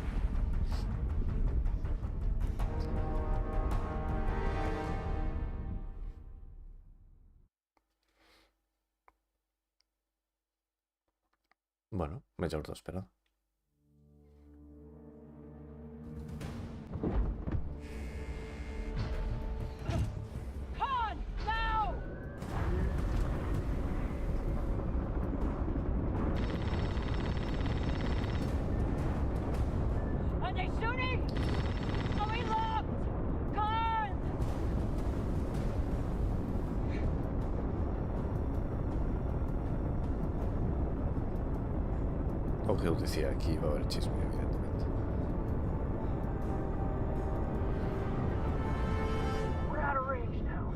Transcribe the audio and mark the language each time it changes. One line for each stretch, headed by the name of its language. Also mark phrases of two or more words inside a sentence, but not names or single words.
Galician: Bueno, mellor do esperado.
English: Con! Now! Are they shooting? Are we locked? Con!
Galician: O que eu dicía aquí
Spanish: iba a haber chisme,
Galician: evidentemente.
English: We're out of range now.